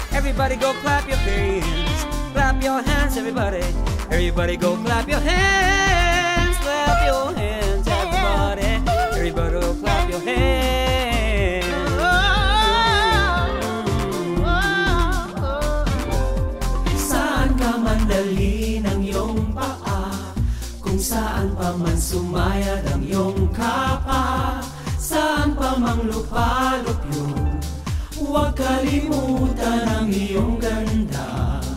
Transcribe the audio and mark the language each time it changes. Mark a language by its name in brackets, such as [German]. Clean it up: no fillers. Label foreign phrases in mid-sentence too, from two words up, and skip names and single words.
[English] Everybody go clap your hands. Clap your hands, everybody. Everybody go clap your hands. Clap your hands, everybody. Everybody go clap your hands. [Filipino] Saan ka man dalhin ang iyong paa, kung saan pa man sumayad ang iyong kapa, saan pa mang lupalop yun, huwag kalimutan ang iyong ganda.